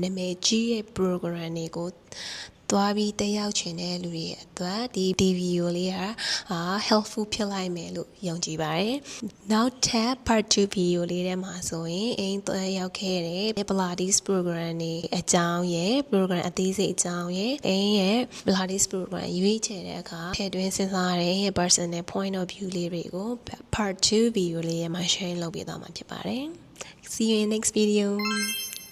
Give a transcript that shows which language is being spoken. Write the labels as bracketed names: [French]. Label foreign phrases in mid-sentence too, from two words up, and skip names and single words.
[Burmese] နာမည်ကြီးရဲ့ program တွေကိုသွားပြီးတက်ရောက်ချင်တဲ့လူတွေအတွက်ဒီ video လေးကhelpful ဖြစ်လိုက်မယ်လို့ယုံကြည်ပါတယ်။နောက်ထပ် [English] part 2 video [Burmese] လေးထဲမှာဆိုရင်အိမ်တက်ရောက်ခဲ့တဲ့ [English] Pilates program [Burmese] တွေအကြောင်းရဲ့ program အသေးစိတ်အကြောင်းရဲ့အိမ်ရဲ့ [English] Pilates program [Burmese] ရွေးချယ်တဲ့အခါထည့်သွင်းစဉ်းစားတဲ့ [English] personal point of view [Burmese] လေးတွေကို [English] part 2 video [Burmese] လေးထဲမှာ share လုပ်ပေးသွားမှာဖြစ်ပါတယ်။ [English] See you in the next video.